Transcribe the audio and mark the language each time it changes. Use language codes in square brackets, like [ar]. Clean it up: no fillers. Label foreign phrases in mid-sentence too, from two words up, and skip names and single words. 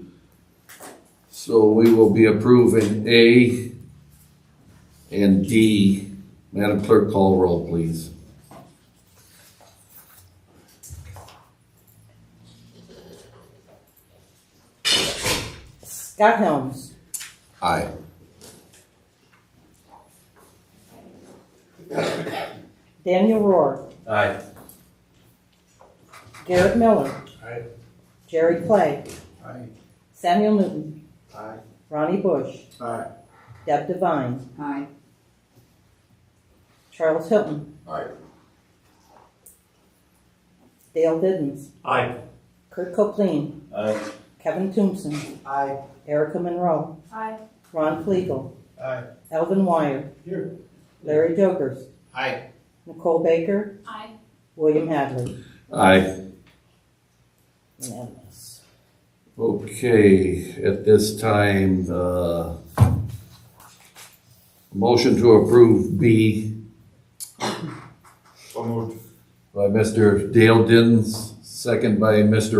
[en] So we will be approving A and D. Madam Clerk, call roll, please. Scott Helms. Aye. Daniel Rohr. Aye. Garrett Miller. Aye. Jerry Clay. Aye. Samuel Newton. Aye. Ronnie Bush. Aye. Deb Devine. Aye. Charles Hilton. Aye. Dale Diddens. Aye. Kurt Copleen. Aye. Kevin Toomson. Aye. Erica Monroe. Aye. Ron Flegel. Aye. Alvin Wire. Here. Larry Jogerst. Aye. Nicole Baker. Aye. William Hadley. Aye. Unanimous. Okay, at this time, motion to approve B So moved. by Mr. Dale Diddens, second by Mr.